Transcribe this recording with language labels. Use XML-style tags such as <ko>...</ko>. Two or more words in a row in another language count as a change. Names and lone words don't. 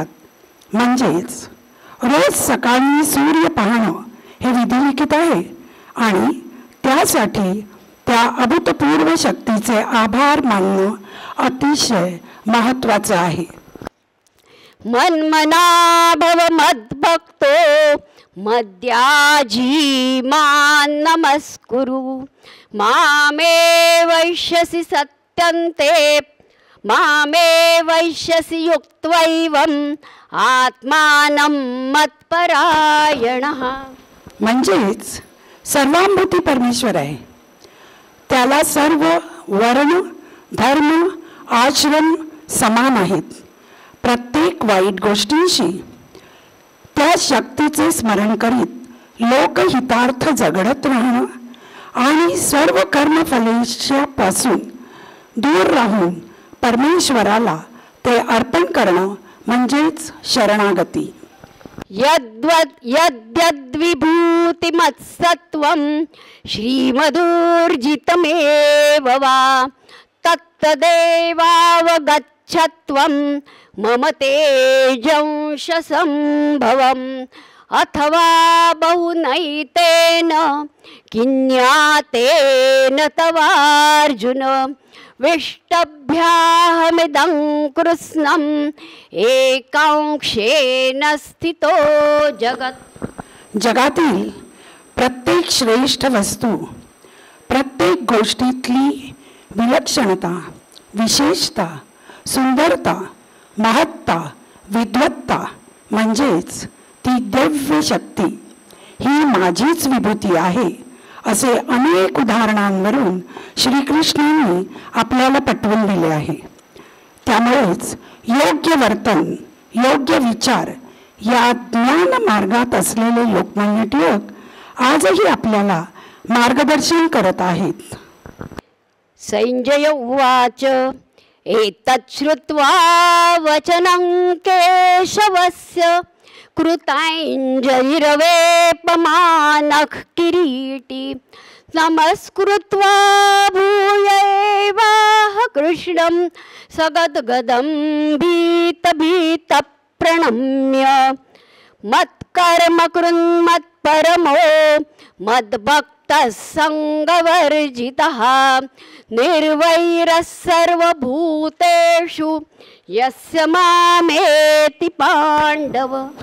<mr>म्हणजेच रोज सकाळी सूर्य पाहणं हे विधिलिखित आहे आणि त्यासाठी त्या अभूतपूर्व शक्तीचे आभार मानणं अतिशय महत्त्वाचं आहे.</mr> <sa>मन्मना भव मद्भक्तो मद्याजी मां नमस्कुरु मामे वैश्यसि सत्यन्ते मामे वैश्यसि युक्त्वैवम् आत्मानं मत्परायणः.</sa> <mr>म्हणजेच सर्वांभूती परमेश्वर आहे. त्याला सर्व वर्ण, धर्म, आश्रम समान आहेत. प्रत्येक वाईट गोष्टींशी त्या शक्तीचे स्मरण करीत लोकहितार्थ जगडत राहणं आणि सर्व कर्मफलेशापासून दूर राहून परमेश्वराला ते अर्पण करणं म्हणजेच शरणागती.</mr> <sa>यद्यद्विभूतिमत्सत्वं श्रीमधुर्जितमेव वा तत्तदेवावगच्छत्वं मम तेजंशसंभवम् अथवा बहुनैतेन किन्यातेन तवार्जुन विष्टभ्याहमिदं कृत्स्नम् एकांशेन स्थितो जगत्.</sa> <mr>जगातील प्रत्येक श्रेष्ठ वस्तू, प्रत्येक गोष्टीतली विलक्षणता, विशेषता, सुंदरता, महत्ता, विद्वत्ता म्हणजेच ती दिव्य शक्ती ही माझीच विभूती आहे असे अनेक उदाहरणांवरून श्रीकृष्णांनी आपल्याला पटवून दिले आहे. त्यामुळेच योग्य वर्तन, योग्य विचार या ज्ञान मार्गात असलेले लोकमान्य टिळक आजही आपल्याला मार्गदर्शन करत आहेत.</mr> <sa>संजय उवाच एतत् श्रुत्वा वचनं केशवस्य कृताञ्जलिरवेपमानः किरीटी नमस्कृत्वा भूयैवाह कृष्णं सगद्गदं भीतप्रणम्य मत्कर्म कृन्मत्परमो मद्भक्तः संगवर्जितः निर्वैरः सर्वभूतेषु यस्य मामेति पांडव.</sa>